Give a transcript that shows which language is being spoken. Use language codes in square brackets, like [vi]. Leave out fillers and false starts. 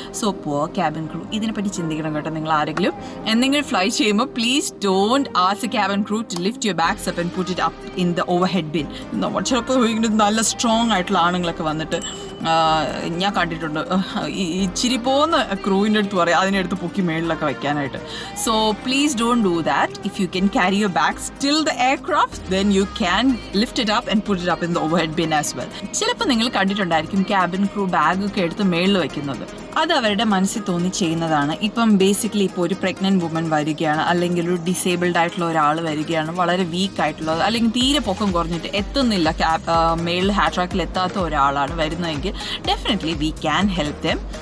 [en] so poor cabin crew [ml] ഇതിനെപ്പറ്റി ചിന്തിക്കണം കേട്ടോ. നിങ്ങൾ ആരെങ്കിലും എന്തെങ്കിലും ഫ്ലൈ ചെയ്യുമ്പോൾ [en] Please don't ask a cabin crew to lift your bags up and put it up in the overhead bin. [ml] ചിലപ്പോൾ നല്ല സ്ട്രോങ് ആയിട്ടുള്ള ആണുങ്ങളൊക്കെ വന്നിട്ട് ഞാൻ കണ്ടിട്ടുണ്ട്, ഇച്ചിരി പോകുന്ന ക്രൂവിൻ്റെ അടുത്ത് പറയും അതിനെടുത്ത് പൊക്കി മേളിലൊക്കെ വയ്ക്കാനായിട്ട്. [en] So please don't do that. If you can carry your bags till the aircraft then you can lift it up and put it up in the overhead bin as well. [ml] ചിലപ്പോൾ നിങ്ങൾ കണ്ടിട്ടുണ്ടായിരിക്കും ക്യാബിൻ ക്രൂ ബാഗൊക്കെ എടുത്ത് മേളിൽ വയ്ക്കുന്നത്. അത് അവരുടെ മനസ്സിൽ തോന്നി ചെയ്യുന്നതാണ്. ഇപ്പം ബേസിക്കലി ഇപ്പോൾ ഒരു പ്രഗ്നൻറ്റ് വുമൻ വരികയാണ്, അല്ലെങ്കിൽ ഒരു ഡിസേബിൾഡ് ആയിട്ടുള്ള ഒരാൾ വരികയാണ്, വളരെ വീക്ക് ആയിട്ടുള്ളത്, അല്ലെങ്കിൽ തീരെ പൊക്കം കുറഞ്ഞിട്ട് എത്തുന്നില്ല, മേളിൽ ഹാൻഡ് ട്രാക്കിൽ എത്താത്ത ഒരാളാണ് വരുന്നതെങ്കിൽ [en] Definitely we can help them.